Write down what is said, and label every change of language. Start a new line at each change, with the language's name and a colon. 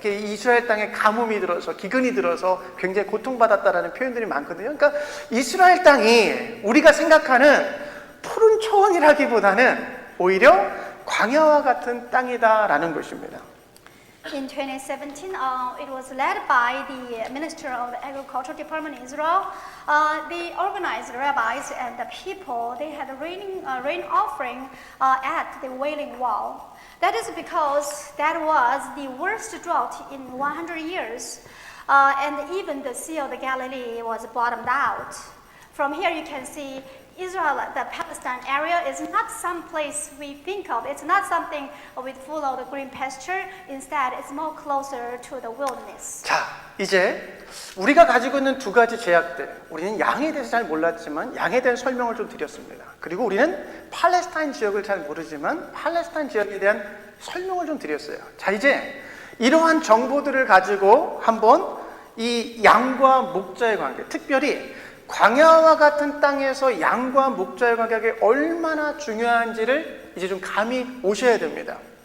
Korean: 이렇게 이스라엘 땅에 가뭄이 들어서, 기근이 들어서 굉장히 고통받았다라는 표현들이 많거든요. 그러니까 이스라엘 땅이 우리가 생각하는 푸른 초원이라기보다는 오히려 광야와 같은 땅이다라는 것입니다.
English: In 2017, it was led by the Minister of the Agriculture Department in Israel. They organized rabbis and the people. They had a rain offering at the Wailing Wall. That is because that was the worst drought in 100 years. And even the Sea of the Galilee was bottomed out. From here you can see Israel, the Palestine area, is not some place we think of. It's not something with full of the green pasture. Instead, it's more closer to the wilderness.
Korean: 자, 이제 우리가 가지고 있는 두 가지 제약들, 우리는 양에 대해서 잘 몰랐지만 양에 대한 설명을 좀 드렸습니다. 그리고 우리는 팔레스타인 지역을 잘 모르지만 팔레스타인 지역에 대한 설명을 좀 드렸어요. 자, 이제 이러한 정보들을 가지고 한번 이 양과 목자의 관계, 특별히 광야와 같은 땅에서 양과 목자의 관계가 얼마나 중요한지를 이제 좀 감이 오셔야 됩니다.